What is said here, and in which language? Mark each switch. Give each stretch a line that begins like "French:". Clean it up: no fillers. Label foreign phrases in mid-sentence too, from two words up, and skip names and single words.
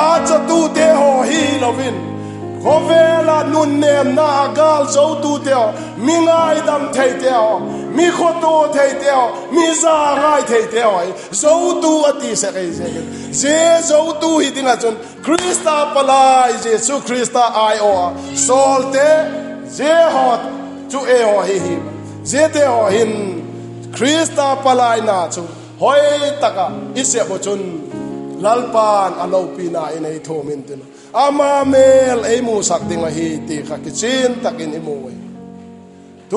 Thado Chin: cha tu de ho hi lovin khovela nun nem na gal zo tu de mi ngai dam thei de mi khoto thei de mi za ngai thei de zo tu ati se kai se je zo tu hi dinga chon Krista palai Jesu Krista ai o solte je hot chu e ho hi je te ho hin Krista palai na chu hoi taka ise bo chun lalpan alo pina inei thomin tin ama mel ei mu sak dinga hi ti kha kichin takin imoi tu